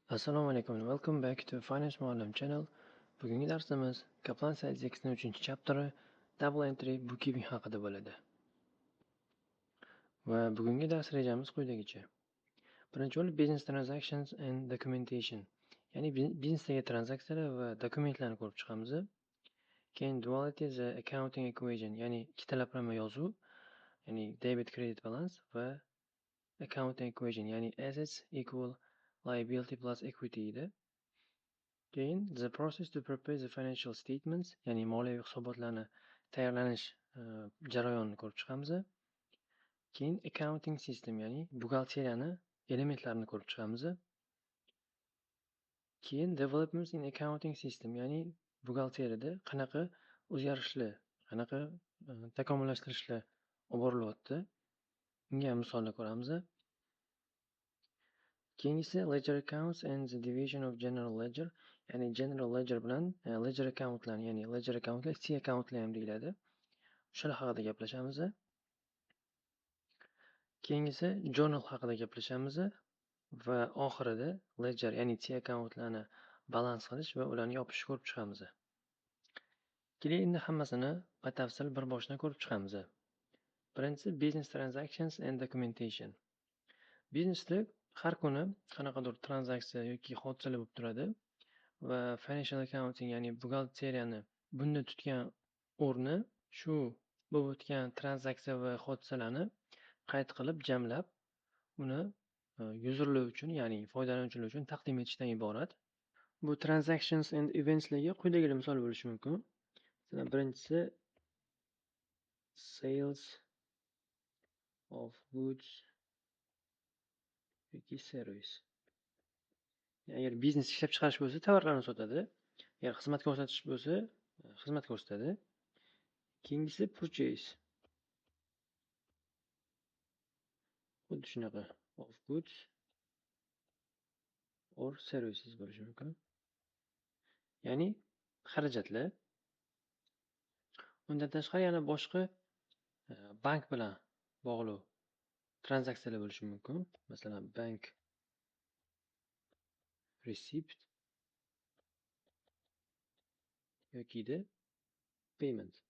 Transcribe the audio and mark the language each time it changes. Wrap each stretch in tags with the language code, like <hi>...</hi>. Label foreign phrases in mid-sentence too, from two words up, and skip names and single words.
<ar>Assalomu alaykum</ar> <en>and welcome back to Finance Muallim channel.</en> <uz>Bugungi darsimiz Kaplan Sales X'ning 3-chapteri</uz> <en>Double Entry Bookkeeping</en> <uz>haqida bo'ladi. Va bugungi dars rejamiz quyidagicha. Birinchi bo'lib</uz> <en>Business Transactions and Documentation,</en> <uz>ya'ni biznesdagi tranzaksiyalar va dokumentlarni ko'rib chiqamiz.</uz> <en>Keyin Duality the Accounting Equation,</en> <uz>ya'ni ikkitalaplama yozuv, ya'ni</uz> <en>debit credit balance</en> <uz>va</uz> <en>Accounting Equation,</en> <uz>ya'ni</uz> <en>assets equal liability plus equity</en> <uz>edi.</uz> <en>Keyin the process to prepare the financial statements,</en> <uz>ya'ni moliyaviy hisobotlarni tayyorlanish jarayonini ko'rib chiqamiz. Keyin</uz> <en>accounting system,</en> <uz>ya'ni buxgalteriyani elementlarini ko'rib chiqamiz.</uz> <en>Keyin developments in accounting system,</en> <uz>ya'ni buxgalteriyada qanaqa o'zgarishlar, qanaqa takomillashtirishlar olib borilyapti, unga misollar ko'ramiz.</uz> <en>Keyingisi ledger accounts and the division of general ledger,</en> <uz>ya'ni</uz> <en>general ledger</en> <uz>bilan</uz> <en>ledger accountlar,</en> <uz>ya'ni</uz> <en>ledger accountlar, C accountlar</en> <uz>ham deyiladi. Shular haqida gaplashamiz. Keyingisi journal haqida gaplashamiz va oxirida ledger, ya'ni C accountlarni balans qilish va ularni yopishni ko'rib chiqamiz. Keling, endi hammasini batafsil bir boshdan ko'rib chiqamiz. Birinchisi</uz> <en>business transactions and documentation.</en> <uz>Biznesda har kuni qanaqadir tranzaksiya yoki hodisalar bo'lib turadi va</uz> <en>financial accounting,</en> <uz>ya'ni buxgalteriyani bunda tutgan o'rni shu bo'lib o'tgan tranzaksiya va hodisalarni qayd qilib, jamlab, uni userlar uchun, ya'ni foydalanuvchilar uchun taqdim etishdan iborat. Bu</uz> <en>transactions and eventslarga</en> <uz>quyidagi misol bo'lishi mumkin. Masalan, birinchisi</uz> <en>sales of goods</en> <uz>yoki service. Agar biznes ishlab chiqarish bo'lsa, tovarlarni sotadi. Agar xizmat ko'rsatish bo'lsa, xizmat ko'rsatadi. Keyingisi purchase. Xuddi shunaqa</uz> <en>of goods or services</en> <uz>bo'lishi mumkin. Ya'ni xarajatlar. Undan tashqari yana boshqa bank bilan bog'liq tranzaksiyalar bo'lishi mumkin. Masalan, bank receipt yoki payment.</uz>